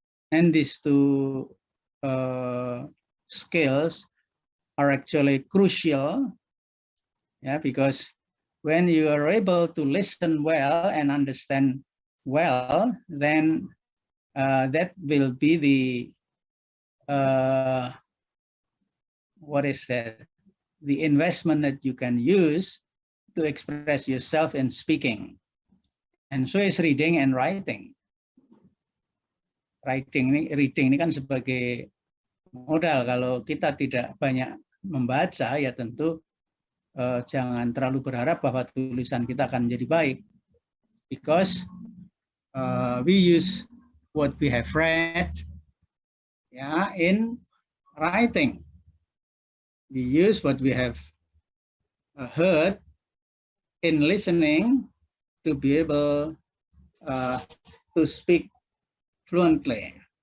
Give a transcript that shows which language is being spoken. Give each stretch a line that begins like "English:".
English: And these two skills are actually crucial, because when you are able to listen well and understand well, then that will be the the investment that you can use to express yourself in speaking. And so is reading and writing.
Indonesian: Reading ini kan sebagai modal. Kalau kita tidak banyak membaca, ya tentu jangan terlalu berharap bahwa tulisan kita akan menjadi baik.
English: Because we use what we have read in writing. We use what we have heard in listening to be able to speak fluently.